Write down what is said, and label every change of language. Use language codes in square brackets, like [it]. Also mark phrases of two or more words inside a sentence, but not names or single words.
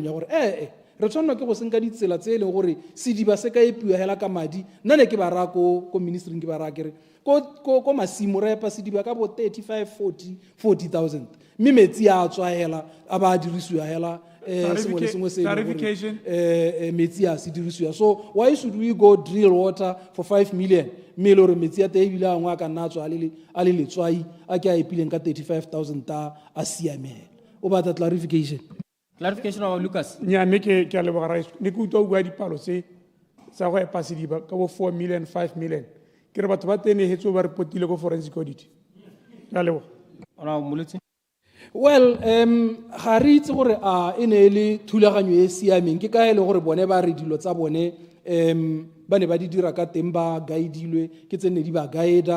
[tn] ya gore re tshwanelwa ke go senka ditsela tse e leng gore sediba se ka epiwa hela ka madi nna ne ke ba raya ko ministering ke ba raya kere ko masimo re epa sediba ka bo 35-40,000 mme metsi a tswa hela a ba dirisiwa hela sengwe le sengwe se metsi a se dirisiwa [en] so why should we go drill water for 5 million [tn] mme e le gore metsi a te ebile a ngwe a ka nna a tswa a le letswai a ke a epileng ka 35,000 ta a siamela o batla clarification [en] of Lucas. [tn] nya mme ke a leboga raeso ne ke utlwa o bua dipalo se sa go epa sediba ka bo 4 million 5 million ke re batho ba tenegetse ba repotile ko [en] forensic audit [tn] ke a leboga well ga re itse gore a e ne le thulaganyo e siameng ke ka e le gore bone ba re dilo tsa bone ba ne ba di dira ka teng ba guidilwe ke tsene di ba guida